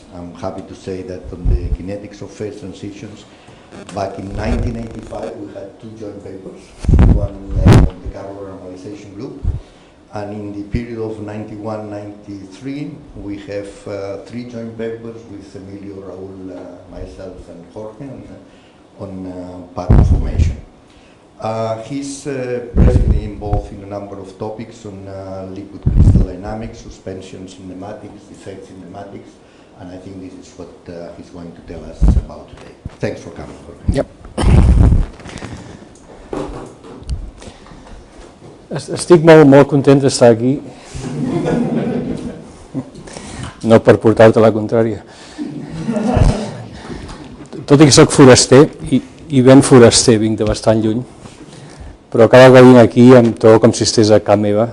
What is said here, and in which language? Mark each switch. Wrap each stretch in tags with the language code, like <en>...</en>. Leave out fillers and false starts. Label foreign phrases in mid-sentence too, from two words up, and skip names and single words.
<en>I'm happy to say that on the kinetics of phase transitions, back in 1985 we had 2 joint papers, one on the Carroll normalization group, and in the period of 91-93 we have 3 joint papers with Emilio, Raul, myself and Jorge on pattern formation. He's presently involved in a number of topics on liquid crystal dynamics, suspensions in nematics, defects in nematics, and I think this is what he's going to tell us about today. Thanks for coming, Jorge. Yep.</en> <ca>Estic molt content d'estar aquí, no per portar-te la contrària. Tot i que soc foraster, i ben foraster, vinc de bastant lluny, però cada vegada vinc aquí em trobo com si estigués a casa meva.</ca>